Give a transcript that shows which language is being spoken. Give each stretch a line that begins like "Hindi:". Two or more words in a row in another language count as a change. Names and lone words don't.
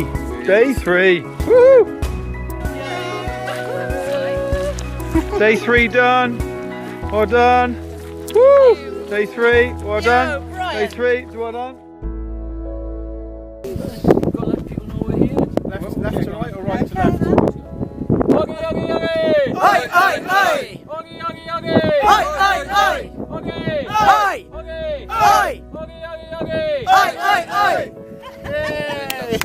English: 3. Day 3. Woo! Day 3 done. Well done. Woo! Day 3. Well done. Day 3. Well done. Left to right or right to left? Oggy, oggy, oggy! Aye, aye, aye! Oggy, oggy, oggy! Aye, aye, aye! Oggy! Aye! Oggy! Aye! Oggy, oggy, oggy! Aye, aye, aye!